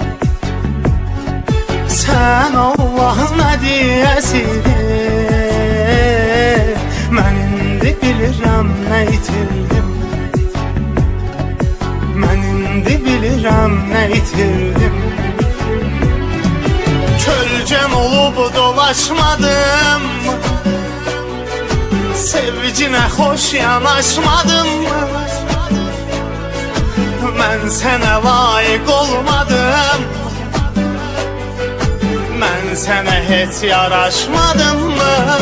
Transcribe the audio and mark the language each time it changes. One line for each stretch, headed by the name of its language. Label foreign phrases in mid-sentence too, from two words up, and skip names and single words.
Azerbaijani: Sən Allahın hədiyəsidir, mən indi bilirəm nə itirdim. Mən indi bilirəm nə itirdim.
Turkish: dolaşmadım mı? Sevgine hoş yanaşmadım mı? Ben sana layık olmadım. Ben sana hiç yaraşmadım mı?